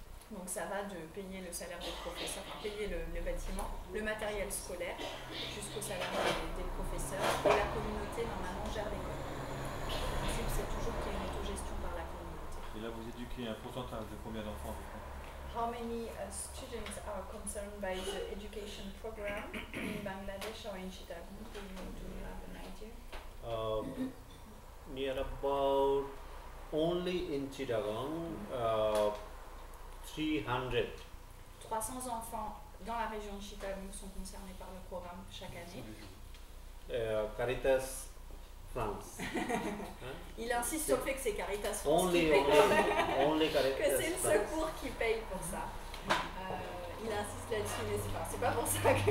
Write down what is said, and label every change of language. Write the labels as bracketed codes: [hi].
[fr] Donc ça va de payer le salaire des professeurs, payer le bâtiment, le matériel scolaire, jusqu'au salaire des professeurs, et la communauté normalement gère l'école. Le principe c'est toujours qu'il y ait une autogestion par la communauté. Et là vous éduquez un pourcentage de combien d'enfants? [en] How many students are concerned by the education program in Bangladesh or in Chittagong? Do you have an idea? Near about, only in Chittagong, 300. [fr] 300 enfants dans la région de Chittagong sont concernés par le programme chaque année. Caritas France. Il insiste sur le fait que c'est Caritas France [en] only Caritas [fr] que c'est le secours qui paye pour ça. Il insiste là-dessus, mais c'est pas pour ça que...